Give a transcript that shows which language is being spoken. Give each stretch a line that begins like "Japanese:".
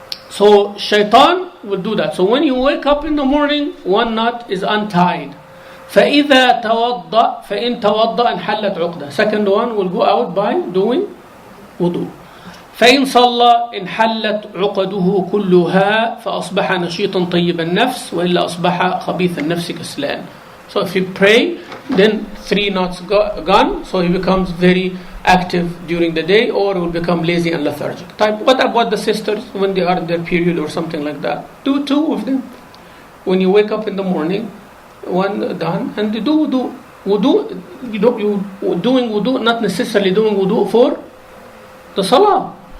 English: So shaitan will do that. So when you wake up in the morning, one knot is untied.
Arabic: فإذا توضأ فإن توضأ انحلت عقدة.
English: Second one will go out by doing wudu.
Arabic: فإن صلى انحلت عقده كلها فأصبح نشيطا طيب النفس وإلا أصبح خبيث النفس كسلان.
English: So if you pray, then 3 knots gone, so he becomes very active during the day, or will become lazy and lethargic. What about the sisters when they are in their period or something like that? Do 2 of them. When you wake up in the morning, 1 done, and you do wudu. You doing wudu, not necessarily doing wudu for the salah.